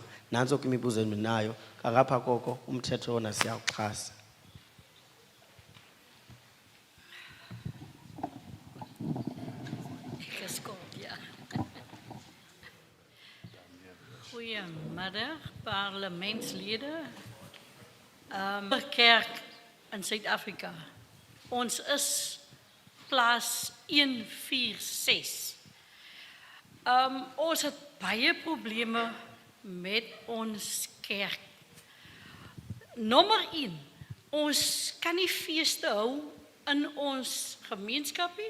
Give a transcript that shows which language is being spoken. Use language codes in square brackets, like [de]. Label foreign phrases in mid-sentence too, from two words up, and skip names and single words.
[xh] Nantso ke imibuzo endinayo, kangapha koko umthetho wona siyawuxhasa. [af] Goedemiddag, parlementsleden. Kerk in Suid-Afrika. Ons is plaas 146. Ons het baie probleme met ons kerk. Nommer 1, ons kan nie feeste hou in ons gemeenskap nie.